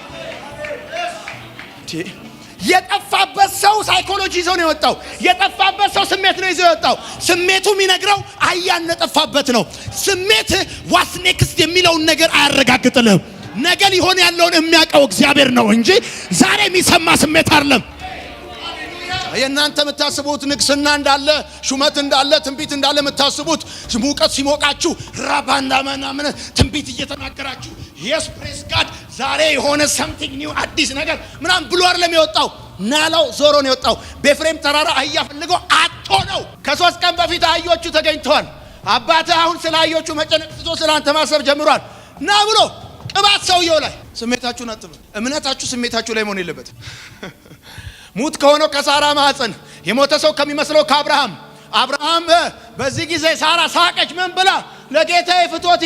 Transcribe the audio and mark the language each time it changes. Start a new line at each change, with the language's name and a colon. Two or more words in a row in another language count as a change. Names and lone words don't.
Amharic: የጠፋበት ሰው ሳይኮሎጂ ይዞ ነው የወጣው። የጠፋበት ሰው ስሜት ነው ይዞ የወጣው። ስሜቱ የሚነግረው አያን ጠፋበት ነው። ስሜት
English: what's next
Amharic: የሚለውን ነገር አያረጋግጥልህም። ነገ ሊሆን ያለውን የሚያውቀው እግዚአብሔር ነው እንጂ ዛሬ የሚሰማ ስሜት አይደለም። የእናንተ የምታስቡት ንግስና እንዳለ ሹመት እንዳለ ትንቢት እንዳለ የምታስቡት ሙቀት ሲሞቃችሁ ራባና ምናምን ትንቢት እየተናገራችሁ
English: yes praise God
Amharic: ዛሬ የሆነ
English: something new
Amharic: አዲስ ነገር ምናምን ብሎ አይደለም የወጣው ናላው ዞሮ ነው የወጣው በኤፍሬም ተራራ አህያ ፈልጎ አጥቶ ነው ከ3 ቀን በፊት አህዮቹ ተገኝተዋል አባትህ አሁን ስለ አህዮቹ መጨነቅ ትቶ ስለአንተ ማሰብ ጀምሯል ና ብሎ ቅባት ሰውየው ላይ ስሜታችሁን አጥቡ እምነታችሁ ስሜታችሁ ላይ መሆን የለበትም ሙት ከሆነው ከሳራ ማህፀን የሞተ ሰው ከሚመስለው ከአብርሃም በዚህ ጊዜ ሳራ ሳቀች ምን ብላ ለጌታዬ ፍቶት